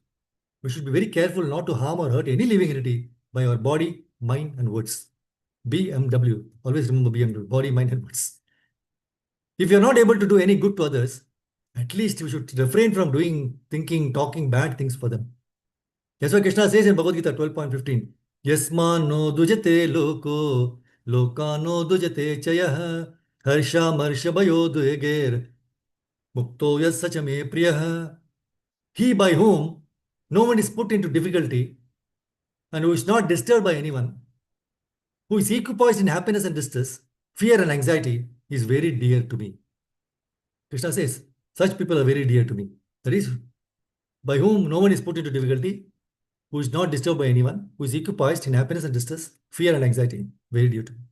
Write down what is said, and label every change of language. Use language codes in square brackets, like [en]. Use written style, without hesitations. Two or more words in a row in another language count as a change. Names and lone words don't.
[en] We should be very careful not to harm or hurt any living entity by our body, mind, and words. BMW. Always remember BMW. Body, mind, and words. If you're not able to do any good to others, at least we should refrain from doing, thinking, talking bad things for them. That's why Krishna says in Bhagavad Gita 12.15, [sa] यस्मान्नोद्विजते लोको लोकान्नोद्विजते च यः हर्षामर्षभयोद्वेगैर्मुक्तो यः स च मे प्रियः. [en] He by whom no one is put into difficulty and who is not disturbed by anyone, who is equipoised in happiness and distress, fear and anxiety, is very dear to me. Krishna says, such people are very dear to me. That is, by whom no one is put into difficulty, who is not disturbed by anyone, who is equipoised in happiness and distress, fear and anxiety, very dear to me.